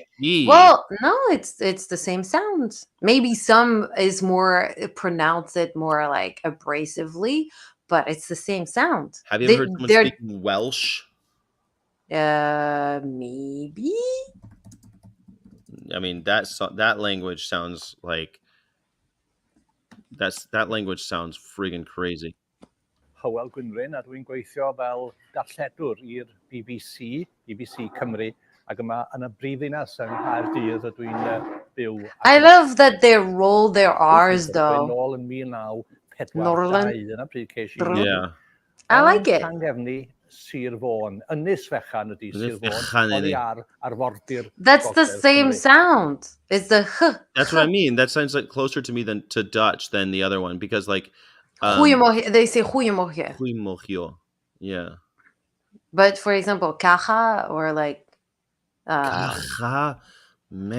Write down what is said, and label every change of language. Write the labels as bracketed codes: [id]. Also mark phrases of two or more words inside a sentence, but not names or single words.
[en] Well, no, it's the same sound. Maybe some is more pronounce it more like abrasively, but it's the same sound. Have you ever heard someone speaking Welsh? Maybe. I mean, that language sounds like that language sounds friggin' crazy. [cy] Hywel Gwynfryn a dwi'n gweithio fel darlledwr i'r BBC Cymru ac yma yn y brifddinas yng Nghaerdydd a dwi'n byw. [en] I love that they roll their R's though. [cy] Nôl yn 1942 yn y pryd ces i. [en] Yeah. I like it. [cy] Llangefni Sir Fôn. Ynys Fechan ydy Ynys Sir Fôn. Fechan Oddi ydi. ar arfordir [en] That's the [cy] Gogledd [en] same [cy] Cymru. [en] sound. It's the That's what I mean. That sounds like closer to me than to Dutch than the other one because like Goeiemorgen. They say goeiemorgen. Goeiemorgen. Yeah. But for example, caja or like Caja. Man,